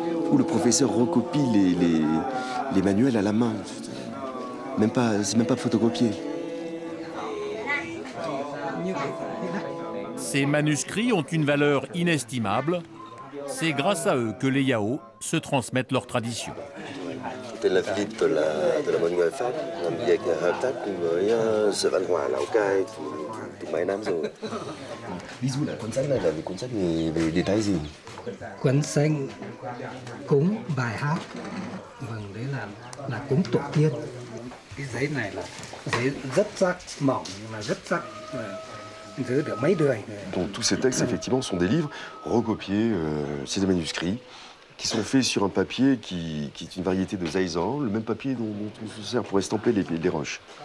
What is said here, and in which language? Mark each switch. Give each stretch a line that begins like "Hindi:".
French: Ou le professeur recopie les manuels à la main. C'est même pas photocopié. Ces manuscrits ont une valeur inestimable. C'est grâce à eux que les Yao se transmettent leur tradition.
Vietnamese: Tên là Philippe de la Bonne Nouvelle Pháp, làm việc hợp tác cùng với Sở Văn hóa Lào Cai từ mấy năm rồi. Ví dụ là cuốn sách này là một cuốn sách về đề tài gì? Cuốn sách cúng bài hát, vâng, đấy là cúng tổ tiên. Cái giấy này là giấy rất sắc, mỏng nhưng mà rất sắc. Giữ được mấy đời.
French: Donc tous ces textes, effectivement, sont des livres recopiés, c'est des manuscrits qui sont faits sur un papier qui est une variété de zaïzan, le même papier dont on se sert pour estamper les roches.